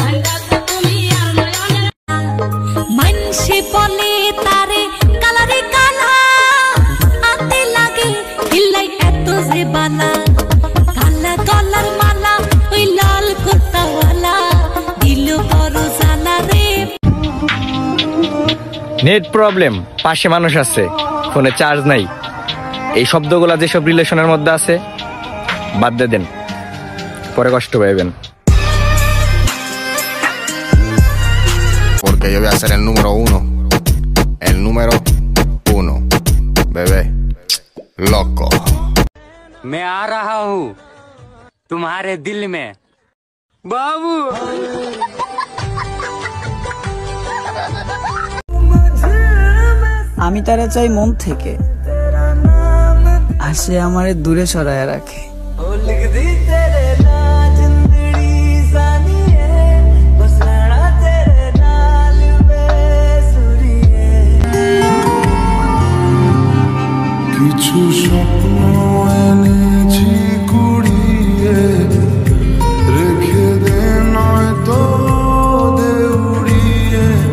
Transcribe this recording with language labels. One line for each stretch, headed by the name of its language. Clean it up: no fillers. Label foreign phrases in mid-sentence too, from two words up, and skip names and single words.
Bangla: মানসে বলে তারে কালারে কালা, আতে লাগে হিলাই এত যে বালা, কালা কলার মালা ওই লাল কুর্তাওয়ালা দিল বড় জানা রে। নেট প্রবলেম, পাশে মানুষ আছে, ফোনে চার্জ নাই, এই শব্দগুলা যেসব রিলেশনের মধ্যে আছে বাদ দিয়ে দেন, পরে কষ্ট পাইবেন।
Spanish: Porque yo voy a ser el número uno, bebé, loco.
Hindi: मैं आ रहा हूँ तुम्हारे दिल में बाबू।
Bangla: আমি তারে চাই মন থেকে, আর সে আমারে দূরে সরায় রাখে। কিছু স্বপ্ন এনেছি কুড়িয়ে, রেখে দে নয়তো দে উড়িয়ে।